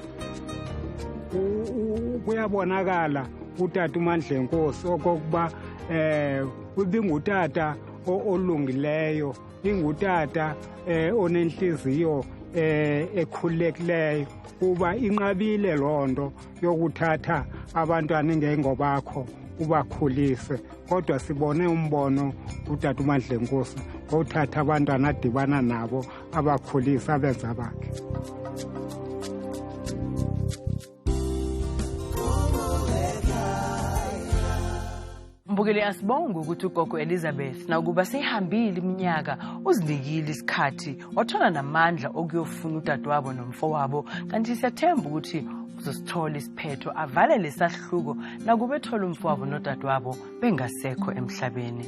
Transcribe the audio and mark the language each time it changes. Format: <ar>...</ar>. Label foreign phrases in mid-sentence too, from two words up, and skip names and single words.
<xh>Kuyabonakala utata uMandlenkosi okokuba ubingutata olungileyo, ingutata onenhliziyo ekhululekileyo kuba inqabile lonto yokuthatha abantwana ngengobakho ubakhulise. Kodwa sibone umbono utata uMandlenkosi ngothatha abantwana adibana nabo abakhulisa abenza bakhe.</xh> <zu>Mbukeli asibonga ukuthi ugogo Elizabeth nakuba seyihambile iminyaka uzinikile isikhathi wathola namandla okuyofuna udadewabo nomfowabo kanti siyathemba ukuthi uzosithola isiphetho avale lesahluko nakuba ethola umfowabo nodadewabo bengasekho emhlabeni.</zu>